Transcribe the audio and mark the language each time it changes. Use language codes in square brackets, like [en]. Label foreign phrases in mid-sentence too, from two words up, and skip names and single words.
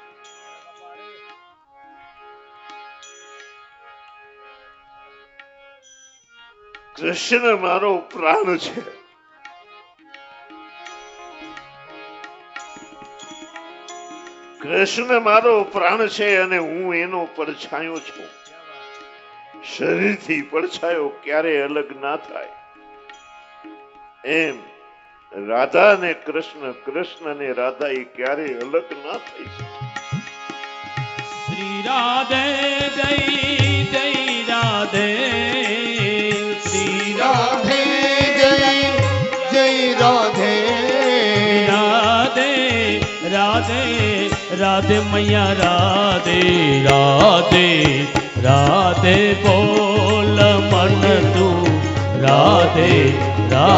[gu] કૃષ્ણ મારો પ્રાણ છે કૃષ્ણ મારો પ્રાણ છે અને હું એનો પડછાયો છું શરીરથી પડછાયો ક્યારે અલગ ના થાય એમ રાધા ને કૃષ્ણ કૃષ્ણ ને રાધા એ ક્યારે અલગ ના થઈ શકે [hi] श्री राधे जय जय राधे श्री राधे जय जय राधे राधे राधे राधे मैया राधे राधे राधे बोल मन तू राधे